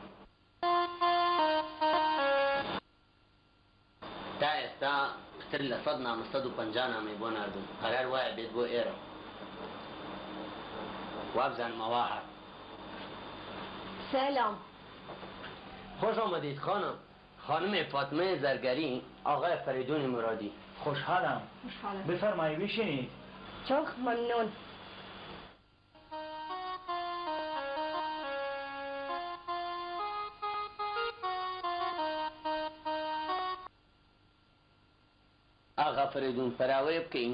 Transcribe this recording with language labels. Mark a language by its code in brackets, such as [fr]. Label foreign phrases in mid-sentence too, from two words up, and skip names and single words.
[ckb] تا ئێستا پتر لە 100 نامە 150 نامەی بۆ ناردوم، قەرار وایە بێت بۆ ئێرە. وابزانمەوە هات. سلام. خۆش ئامادەیت خانم. [fa] خانم فاطمه زرگری آقای فریدون مرادی. خوشحالم. بفرمایید بشینید. çok ممنون. [ckb] ئاغا فریدون پەراوەیە بکەین.